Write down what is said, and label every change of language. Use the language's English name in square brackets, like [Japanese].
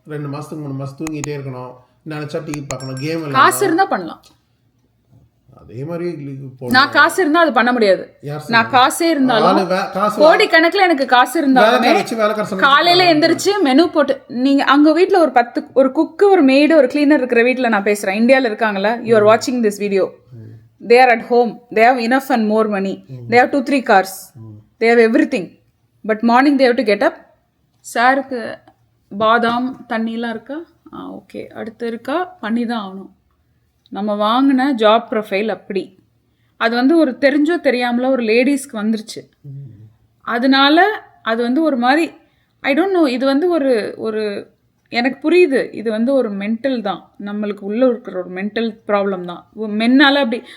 [Tamil] 2 மாதத்துக்கு 3 மாதம் தூங்கிட்டே இருக்கணும், நினச்சா டிவி பார்க்கணும், கேம் இல்லை. காசு இருந்தால் பண்ணலாம். அதே மாதிரி நான் காசு இருந்தா அது பண்ண முடியாது. நான் காசே இருந்தாலும் கோடி கணக்குல எனக்கு காசு இருந்தாலுமே காலையில எந்திரிச்சு மெனு போட்டு, நீங்க அங்க வீட்டுல ஒரு குக்கு, ஒரு மெய்டு, ஒரு கிளீனர் இருக்கிற வீட்டுல நான் பேசுறேன். இந்தியாவில் இருக்காங்களா, [English] You are வாட்சிங் this video, they are at home, they have enough and more money, they have 2-3 cars, they have everything, but morning they have to get up. [Tamil] சாருக்கு பாதாம் தண்ணிலாம் இருக்கா, ஓகே, அடுத்து இருக்கா, பண்ணி தான் ஆகணும். நம்ம வாங்கின ஜாப் ப்ரொஃபைல் அப்படி, அது ஒரு தெரிஞ்சோ தெரியாமலோ ஒரு லேடிஸ்க்கு வந்துருச்சு. அதனால அது ஒரு மாதிரி ஐ டோன்ட் நோ, இது ஒரு எனக்கு புரியுது, இது ஒரு மென்டல் தான், நம்மளுக்கு உள்ளே இருக்கிற ஒரு மென்டல் ப்ராப்ளம் தான் மென்னால் அப்படி.